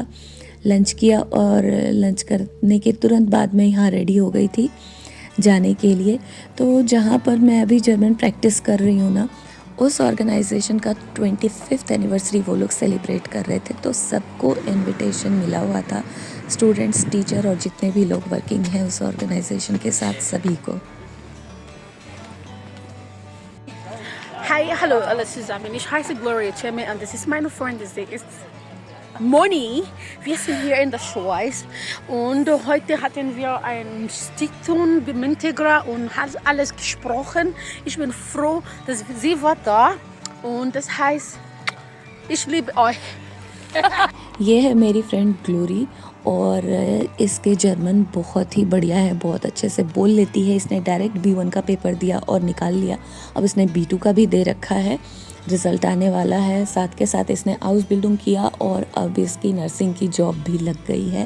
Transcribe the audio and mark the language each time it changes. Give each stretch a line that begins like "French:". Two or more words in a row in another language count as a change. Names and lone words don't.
Hindi: लंच किया और लंच करने के तुरंत बाद मैं यहाँ रेडी हो गई थी जाने के लिए। तो जहाँ पर मैं अभी
English: German practice
Hindi: कर रही हूँ ना, उस ऑर्गेनाइजेशन का 25th एनिवर्सरी वो लोग सेलिब्रेट कर रहे थे, तो सबको इनविटेशन मिला हुआ था,
English: students, teacher
Hindi: और जितने भी लोग वर्किंग हैं उस ऑर्गेनाइजेशन के साथ, सभी को।
German: Hi, hallo alle zusammen. Ich heiße Gloria Cheme und das ist meine Freundin. Sie ist Moni. Wir sind hier in der Schweiz und heute hatten wir eine Stiftung mit Integra und hat alles gesprochen. Ich bin froh, dass sie war da und das heißt, ich liebe euch.
Hindi: ये है मेरी फ्रेंड ग्लोरी, और इसके जर्मन बहुत ही बढ़िया है, बहुत अच्छे से बोल लेती है। इसने डायरेक्ट B1 का पेपर दिया और निकाल लिया, अब इसने B2 का भी दे रखा है, रिज़ल्ट आने वाला है। साथ के साथ इसने
English: house building
Hindi: किया और अब इसकी नर्सिंग की जॉब भी लग गई है।